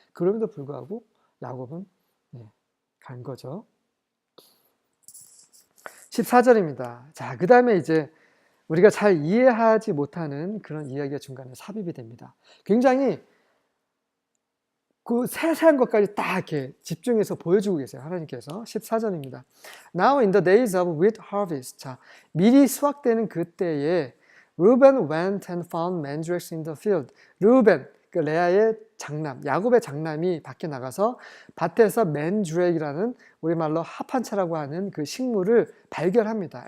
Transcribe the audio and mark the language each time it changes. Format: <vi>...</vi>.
<ko>그럼에도 불구하고 야곱은 간 거죠. 14절입니다. 자, 그 다음에 이제 우리가 잘 이해하지 못하는 그런 이야기가 중간에 삽입이 됩니다. 굉장히 그 세세한 것까지 딱 이렇게 집중해서 보여주고 계세요. 하나님께서. 14절입니다.</ko> <en>Now in the days of wheat harvest.</en> <ko>자, 미리 수확되는 그때에</ko> <en>Reuben went and found mandrakes in the field.</en> <ko>르우벤, 그 레아의 장남, 야곱의 장남이 밖에 나가서 밭에서 mandrak이라는 우리말로 합한차라고 하는 그 식물을 발견합니다.</ko>